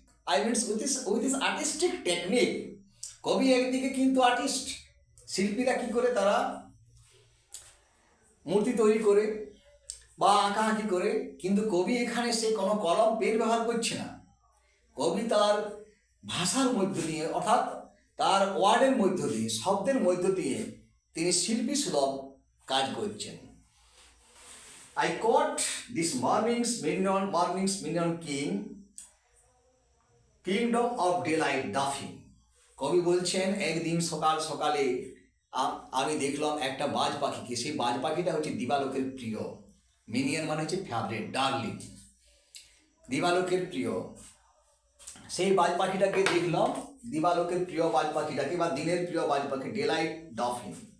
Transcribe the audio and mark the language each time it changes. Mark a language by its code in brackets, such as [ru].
[en] I means with this artistic technique. [bn] কবি একদিকে কিন্তু আর্টিস্ট, শিল্পীরা কি করে তারা মূর্তি তৈরি করে বা আঁকাআঁকি করে, কিন্তু কবি এখানে সে কোনো কলম পেন ব্যবহার করছে না। কবি তার ভাষার মধ্য দিয়ে, অর্থাৎ তার ওয়ার্ডের মধ্য দিয়ে, শব্দের মধ্য দিয়ে তিনি শিল্পী সুলভ কাজ করছেন। [en] I caught this morning's minion kingdom of daylight doffing. [bn] কবি বলছেন একদিন সকাল সকালে আমি দেখলাম একটা বাজ পাখিকে। সেই বাজ পাখিটা হচ্ছে দিবালোকের প্রিয়। মিনিয়ন মানে হচ্ছে ফেভারিট, ডার্লিং, দিবালোকের প্রিয়। সেই বাজ পাখিটাকে দেখলাম, দিবালোকের প্রিয় বাজ পাখিটাকে বা দিনের প্রিয় বাজ পাখি, ডেলাইট ডফিন।